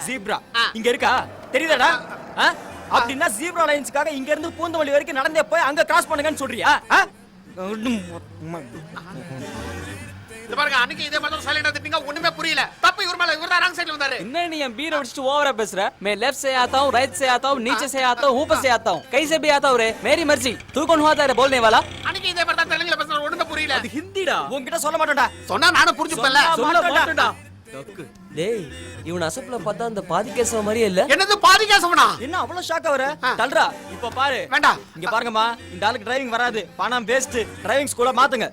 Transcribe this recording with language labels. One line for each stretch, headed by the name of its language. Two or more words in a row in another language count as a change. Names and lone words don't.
Tamil: ஜீப்ரா இங்க இருக்கா? தெரியுதாடா? அப்படினா
English: zebra lines
Tamil: இங்க இருந்து பூந்தமல்லி வரைக்கும் நடந்தே போய் அங்க கிராஸ் பண்ணுங்கன்னு சொல்றியா? இந்த பாருங்க அன்னைக்கு இதே மாதிரி சைலண்டா திட்டிங்க ஒண்ணுமே புரியல. தப்பு இவர் மேல இவர் தான்
English: wrong side
Tamil: வந்தாரு. என்ன நீ என் பீர அடிச்சிட்டு ஓவரா பேசுற?
Hindi: मैं लेफ्ट से आता हूं, राइट से आता हूं, नीचे से आता हूं, ऊपर से आता हूं, कहीं से भी आता हूं रे, मेरी मर्जी. तू कौन हुआ था रे बोलने वाला?
Tamil: அன்னைக்கு இதே மாதிரி தான் தெலுங்குல பேசுற ஒண்ணுமே புரியல. அது ஹிந்திடா. உன்கிட்ட சொல்ல மாட்டேன்டா. சொன்னா நானும் புரிஞ்சுப்பேன்ல. சொல்ல மாட்டேன்டா. டேய் இவன் அசப்ல பார்த்தா அந்த பாதி கேசவ மாதிரியே இல்ல? என்னது பாதி கேசவனா? என்ன அவ்வளவு ஷாக்கா வர? தல்றா இப்ப பாரு. வேண்டாம். இங்க பாருங்கம்மா இந்த ஆளுக்கு டிரைவிங் வராது. பணம் வேஸ்ட்.
English: driving school
Tamil: மாத்துங்க.